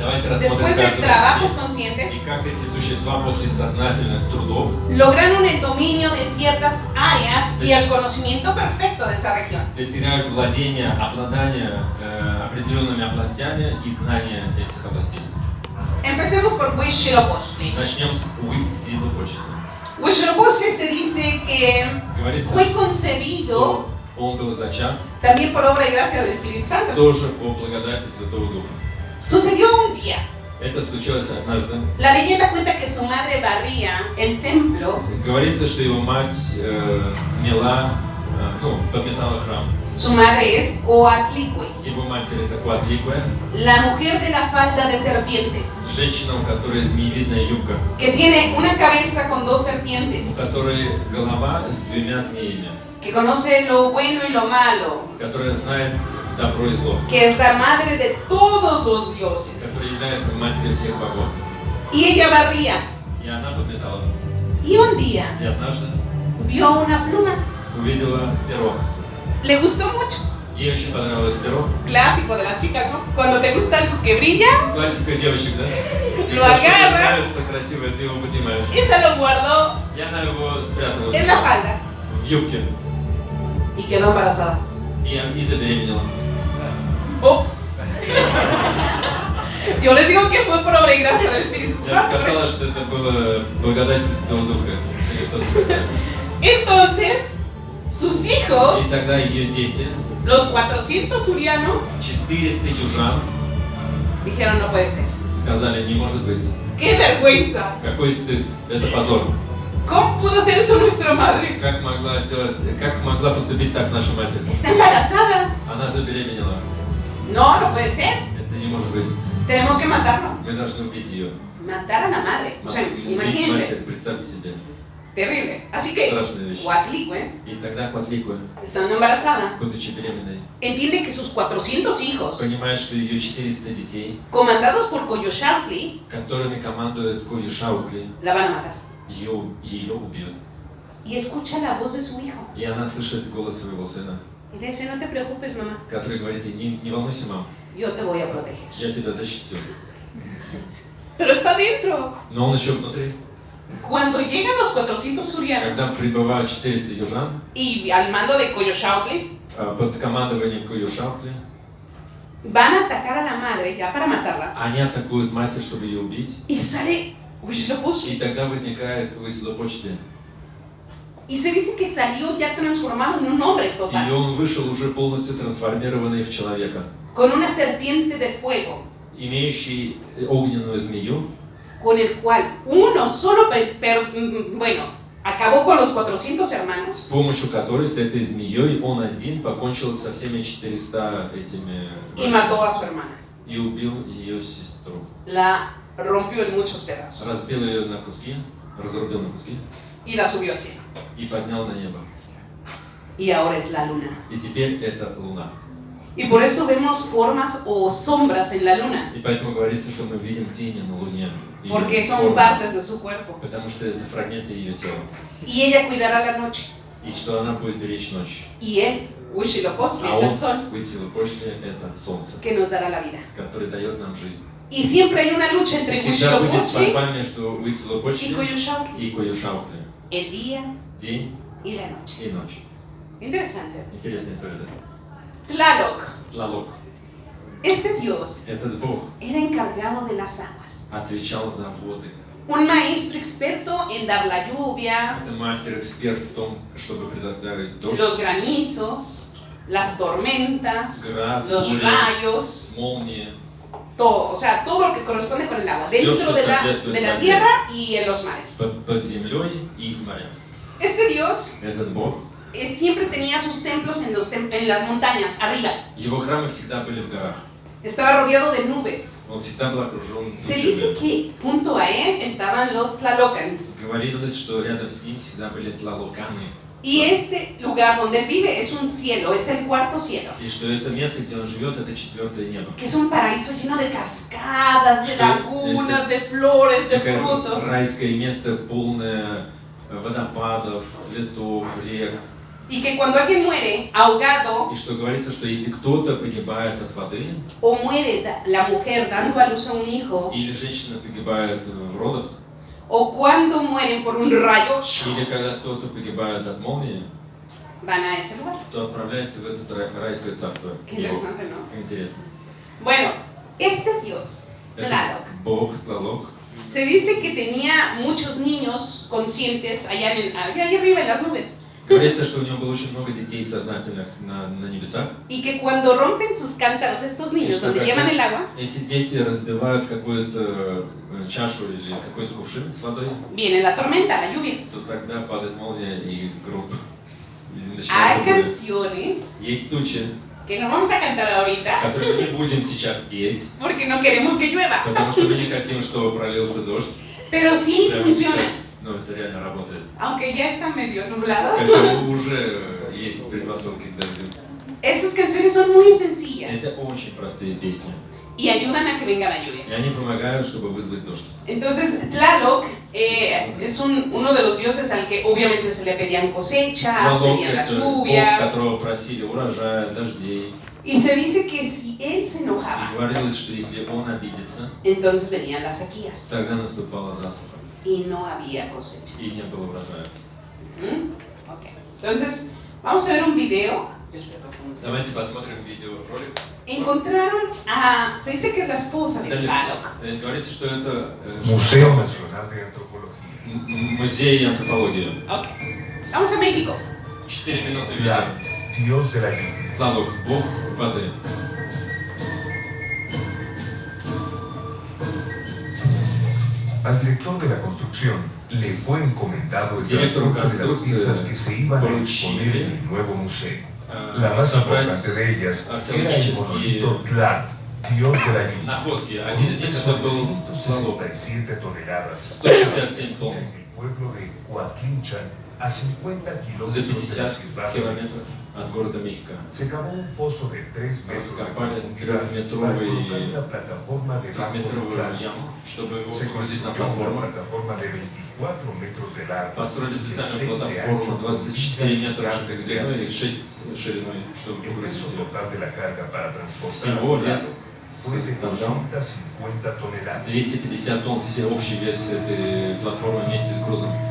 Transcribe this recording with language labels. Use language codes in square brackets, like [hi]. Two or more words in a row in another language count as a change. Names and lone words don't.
[ru] Давайте рассмотрим [es] después de [ru] каждого [es] trabajos [ru] из них. [es] conscientes, [ru] И как эти существа после сознательных трудов [es] lograron el dominio de ciertas áreas y el conocimiento perfecto de esa región. [ru] достигают владения, обладания определенными областями и знания этих областей. [es] Empecemos por Huitzilopochtli. [ru] Начнем с Huitzilopochtli. [es] Huitzilopochtli se dice que [ru] Говорится, [es] fue concebido [ru] что он был зачат [es] también por obra y gracia del Espíritu Santo. [ru] тоже по благодати Святого Духа. [es] Sucedió un día. [ru] Это случилось однажды. [es] La leyenda cuenta que su madre barría el templo. [ru] Говорится, что его мать подметала храм. [es] Su madre es Coatlicue, [ru] Его матерь это Коатликуэ, [es] la mujer de la falda de serpientes, [ru] женщина, у которой змеевидная юбка, [es] que tiene una cabeza con dos [ru] у [es] serpientes, [ru] которой голова с 2 змеями, [es] que conoce lo bueno y lo malo, [ru] которая знает добро и зло, [es] que es la madre de todos los dioses. [ru] которая является матерью всех богов. [es] Y ella barría. [ru] И она подметала. [es] Y un día [ru] И однажды [es] vio una pluma. [ru] увидела перо. [es] Le gustó mucho. [ru] Ей очень понравилось перо. [es] Clásico de las chicas, ¿no? Cuando te gusta algo que brilla, [ru] Классика девочек, да? [es] Lo [ru] Когда что-то [es] agarras. [ru] нравится красивое, ты его поднимаешь. [es] y se lo guardó [ru] И она его спрятала [es] en la falda. [ru] в юбке. [es] Y quedó embarazada. [ru] И забеременела. [es] Ups. Yo les digo que fue por obra y gracia del Espíritu [ru] Я [es] Santo. [ru] сказала, что это было благодать Святого Духа. Или что-то такое. [es] Entonces, sus [ru] И [es] hijos, [ru] тогда ее дети, [es] los 400 urianos, [ru] 400 южан, [es] dijeron no puede ser. [ru] сказали, не может быть. [es] ¡Qué vergüenza! [ru] Какой стыд, это позор. [es] ¿Cómo pudo hacer eso nuestra madre? [ru] Как могла поступить так наша матерь? [es] Está embarazada. [ru] Она забеременела. [es] No, no puede ser. [ru] Это не может быть. [es] Tenemos que matarlo. [ru] Мы должны убить ее. [es] Matar a la madre. O sea, [ru] Убить [es] imagínense. [ru] матерь, представьте себе. [es] Terrible. Así que, [ru] Страшная вещь. [es] Huatlicue, [ru] И тогда Куатликуэ, [es] estando embarazada, [ru] будучи беременной, [es] entiende que sus 400 hijos, [ru] понимает, что ее 400 детей, [es] comandados por Coyoshautli, [ru] которыми командует Коюшаутли, [es] la van a matar. [ru] ее убьют. [es] Y escucha la voz de su hijo. [ru] И она слышит голос своего сына, [es] Y le dice, no te preocupes, mamá, [ru] который говорит ей, не волнуйся, мам, [es] yo te voy a proteger. [ru] я тебя защитю. [es] Pero está dentro. [ru] Но он еще внутри. [es] Cuando llegan los 400 [ru] Когда [es] surianos [ru] прибывают 400 южан, [es] y al mando de Coyoshautli, [ru] под командованием Коюшаутли, [es] van a atacar a la madre ya para matarla. [ru] они атакуют матерь, чтобы ее убить. [es] Y sale Huitzilopochtli. [ru] И тогда возникает Huitzilopochtli. [es] Y se dice que salió ya transformado en un hombre [ru] И [es] total. [ru] он вышел уже полностью трансформированный в человека, [es] Con una serpiente de fuego. [ru] имеющий огненную змею, [es] Con el cual uno solo, bueno, acabó con los 400 hermanos [ru] с помощью которой, с этой змеей, он один покончил со всеми 400 этими [es] y mató a su hermana. [ru] и убил ее сестру. [es] La rompió en muchos pedazos [ru] Разбил ее на куски, разрубил на куски [es] y la subió al cielo. [ru] и поднял на небо. [es] Y ahora es la luna. [ru] И теперь это Луна. [es] Y por eso vemos formas o sombras en la luna, [ru] И поэтому говорится, что мы видим тени на Луне. Её [es] porque son [ru] форму, [es] partes de su cuerpo. [ru] потому что это фрагменты ее тела. [es] Y ella cuidará la noche. [ru] И что она будет беречь ночь. [es] Y él, Huitzilopochtli, [ru] А [es] es el [ru] он, [es] sol [ru] Huitzilopochtli, это солнце, [es] que nos dará la vida. [ru] который дает нам жизнь. [es] Y siempre hay una lucha [ru] И [es] entre [ru] всегда будет [es] Huitzilopochtli [ru] борьба между [es] y Huitzilopochtli Coyoshautli. [ru] и Коюшаутли. [es] El día [ru] День [es] y la noche. [ru] и ночь. [es] Interesante. [ru] Интересная история, да? [es] Tlaloc, [ru] Тлалок. [es] este Dios [ru] Этот Бог [es] era encargado de las aguas. [ru] отвечал за воды. [es] Un maestro experto en dar la lluvia, [ru] Это мастер-эксперт в том, чтобы предоставить дождь, [es] los granizos, las tormentas, [ru] Grad, [es] los [ru] буря, [es] rayos, [ru] молнии, [es] todo, o sea, todo lo que corresponde con el agua, [ru] Все, [es] dentro [ru] что [es] de [ru] соответствует [es] la [ru] воде. [es] tierra y en los mares. [ru] под землей и в морях. [es] Este Dios [ru] Этот Бог, [es] siempre tenía sus templos en las montañas, arriba. [ru] его храмы всегда были в горах. [es] Estaba rodeado de nubes. [ru] Он всегда был окружен [es] Se dice [ru] тучами. [es] que junto a él estaban los Tlalocans. [ru] Говорилось, что рядом с ним всегда были тлалоканы. [es] Y este lugar donde él vive es un cielo, es el cuarto cielo. [ru] И что это место, где он живет, это 4-е небо. [es] Que es un paraíso lleno de cascadas, de lagunas, de flores, de [ru] Такое [es] frutos. [ru] райское место, полное водопадов, цветов, рек. [es] Y que cuando alguien muere ahogado [ru] И что говорится, что если кто-то погибает от воды, [es] o muere la mujer dando a luz a un hijo, [ru] или женщина погибает в родах, [es] o cuando mueren por un rayo, [ru] или когда кто-то погибает от молнии, [es] van a ese lugar. [ru] то отправляется в это райское царство. [es] Qué [ru] Его. [es] interesante, ¿no? [ru] Как интересно. [es] Bueno, este Dios, Tlaloc, [ru] Это Бог Тлалок. [es] se dice que tenía muchos niños conscientes allá arriba en las nubes. [ru] Говорится, что у него было очень много детей сознательных на небесах. [es] Y que cuando rompen sus cántaros estos niños, donde llevan el agua, [ru] Эти дети разбивают какую-то чашу или какой-то кувшин с водой, [es] viene la tormenta, la lluvia. [ru] то тогда падает молния и гром. И [es] Hay [ru] начинается буря. [es] canciones [ru] Есть тучи, [es] que no vamos a cantar ahorita [ru] которые мы не будем сейчас петь, [es] porque no queremos que llueva. [ru] потому что мы не хотим, чтобы пролился дождь. [es] Pero sí [ru] Прямо [es] funciona. [ru] сейчас. Но это реально работает. [es] Aunque ya está medio nublado. [ru] Хотя уже есть предпосылки к дождю. [es] Esas canciones son muy sencillas [ru] Это очень простые песни. [es] y ayudan a que venga la lluvia. [ru] И они помогают, чтобы вызвать дождь. [es] Entonces, Tlaloc es uno de los dioses al que obviamente se le pedían cosechas, [ru] Тлалок [es] pedían las [ru] это Бог, [es] lluvias. [ru] которого просили урожая, дождей. [es] Y se dice que si él se [ru] И [es] enojaba, [ru] говорилось, что если он обидится, [es] entonces venían las sequías [ru] тогда наступала засуха. [es] y no había [ru] И [es] cosechas. [ru] не было урожая. [es] Ok. Entonces, vamos a ver un video. Yo espero que funcione. [ru] Давайте посмотрим видеоролик. [es] encontraron a, se dice que es la esposa de Tlaloc. [ru] Говорится, что это [es] Museo Nacional de Antropología. [ru] музей антропологии. [es] Ok, vamos a México. [ru] 4 минуты [es] Tlaloc, [ru] видео. [es] Dios de la lluvia. [ru] Тлалок, бог воды. [es] Al director de la construcción le fue encomendado el Director transporte de las [ru] construcции [es] piezas que se iban a exponer en el nuevo museo. La más importante de ellas era el monolito Tlaloc, Dios de la lluvia. [ru] Находки. Один из них это [es] Peso de [ru] был Тлалок. [es] 167 toneladas. [ru] 167 тонн. [es] En el pueblo de Coatlinchan, a 50 [ru] За [es] kilómetros de la [ru] 50 [es] ciudad. [ru] километров от города Мехико. [es] Se cavó un foso de 3 metros de [ru] Раскопали [es] profundidad para [ru] трехметровый [es] colocar una plataforma debajo del [ru] трехметровую [es] Tlaloc. [ru] яму, чтобы его [es] Se [ru] погрузить на [es] construyó una [ru] платформу. [es] plataforma de 24 metros de largo, [ru] Построили [es] de [ru] специальную [es] 6 de ancho, [ru] платформу [es] con [ru] 24 [es] 5 [ru] метра [es] cables de [ru] длиной и [es] acero. [ru] 6 шириной, чтобы [es] El [ru] погрузить [es] peso [ru] ее. [es] total de la carga para transportar [ru] Всего [es] el [ru] вес [es] Tlaloc fue de [ru] составлял [es] 250 toneladas. [ru] 250 тонн, все общий вес этой платформы вместе с грузом.